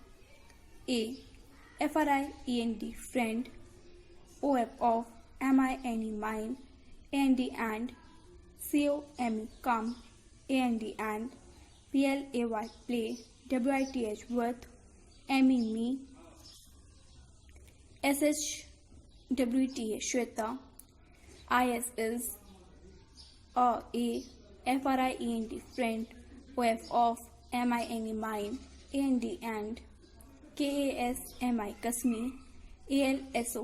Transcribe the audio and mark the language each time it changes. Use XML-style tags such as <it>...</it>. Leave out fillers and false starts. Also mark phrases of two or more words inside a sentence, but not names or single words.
<en>F-R-I-E-N-D friend, O-F of, M-I-N-E mine, A-N-D and, C-O-M-E come, A-N-D and, P-L-A-Y play, W-I-T-H with, M-E me, S-H-W-T-A Shweta, I-S is, A, F-R-I-E-N-D friend, O-F of, M-I-N-E mine, A-N-D and, K-A-S-M-I Kasmi, A-L-S-O</en>